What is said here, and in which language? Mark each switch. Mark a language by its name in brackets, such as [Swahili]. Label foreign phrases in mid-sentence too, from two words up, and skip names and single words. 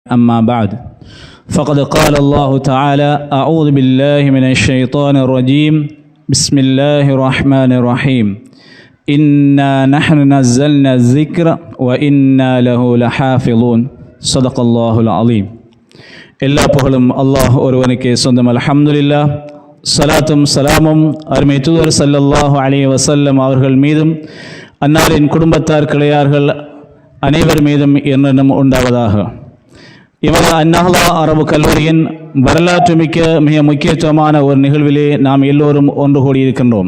[Arabic] أما بعد فقد قال الله تعالى أعوذ بالله من الشيطان الرجيم بسم الله الرحمن الرحيم إنا نحن نزلنا الذكر وإنا له لحافظون صدق الله العظيم. [Tamil] எல்லா புகழும் அல்லாஹ் ஒருவனுக்கே சொந்தம். அல்ஹம்துலில்லாஹ். ஸலாத்தும் ஸலாமும் அருமை தூதர் [Arabic] صلى الله عليه وسلم [Tamil] அவர்கள் மீதும் அன்னாரின் குடும்பத்தார் கிளையார்கள் அனைவர் மீதும் என்னென்னும் உண்டாவதாக. இவர் அந்நஹ்லா அரபு கல்லூரியின் வரலாற்று மிக முக்கியத்துவமான ஒரு நிகழ்விலே நாம் எல்லோரும் ஒன்று கூடியிருக்கின்றோம்.